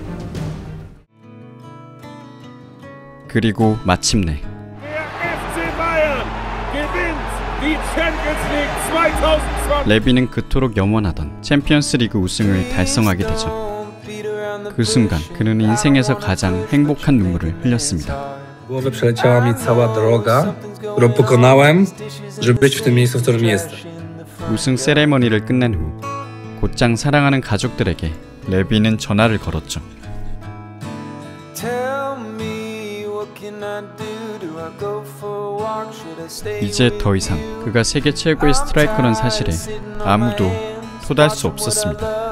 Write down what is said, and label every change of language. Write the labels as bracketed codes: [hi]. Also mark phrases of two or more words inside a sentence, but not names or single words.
[ko] 그리고 마침내 레비는 그토록 염원하던 챔피언스리그 우승을 달성하게 되죠. 그 순간 그는 인생에서 가장 행복한 눈물을 흘렸습니다. [pl] Głowy przeleciała mi cała droga, którą pokonałem, żeby być w tym miejscu, w którym jestem. [ko] 우승 세레머니를 끝낸 후 곧장 사랑하는 가족들에게 레비는 전화를 걸었죠. 이제 더 이상 그가 세계 최고의 스트라이커라는 사실에 아무도 토달 수 없었습니다.